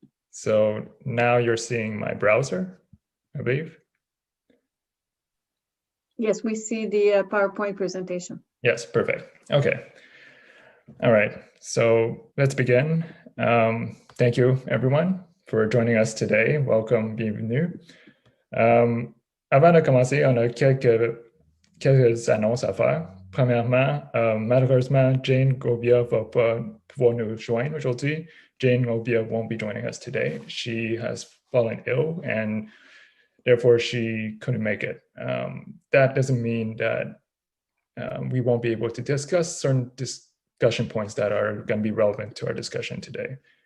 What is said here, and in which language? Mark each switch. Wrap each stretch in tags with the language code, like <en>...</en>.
<en>So now you're seeing my browser, I believe. Yes, we see the PowerPoint presentation. Yes, perfect. Okay. All right. So let's begin. Thank you, everyone, for joining us today. Welcome,</en> <fr>bienvenue. Avant de commencer, on a quelques annonces à faire. Premièrement, malheureusement, Jane Gobia va pas pouvoir nous joindre aujourd'hui.</fr> <en>Jane Gobia won't be joining us today. She has fallen ill and therefore she couldn't make it. That doesn't mean that we won't be able to discuss certain discussion points that are going to be relevant to our discussion today.</en>